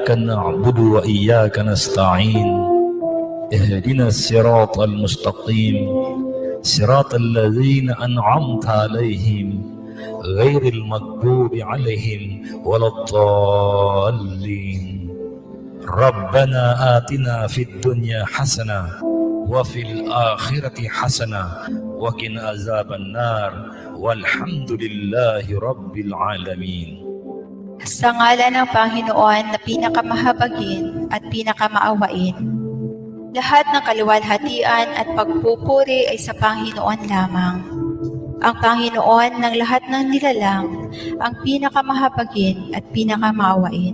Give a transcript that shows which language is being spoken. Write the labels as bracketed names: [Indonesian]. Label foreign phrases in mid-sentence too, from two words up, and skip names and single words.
[Arabic] نعبد وإياك نستعين اهدنا الصراط المستقيم صراط الذين أنعمت عليهم غير المغضوب عليهم ولا الضالين ربنا آتنا في الدنيا حسنة وفي الآخرة حسنة وقنا عذاب النار والحمد لله رب العالمين. [Filipino] Sa ngalan ng Panginoon na pinakamahabagin at pinakamaawain, lahat ng kaluwalhatian at pagpupuri ay sa Panginoon lamang. Ang Panginoon ng lahat ng nilalang, ang pinakamahabagin at pinakamaawain.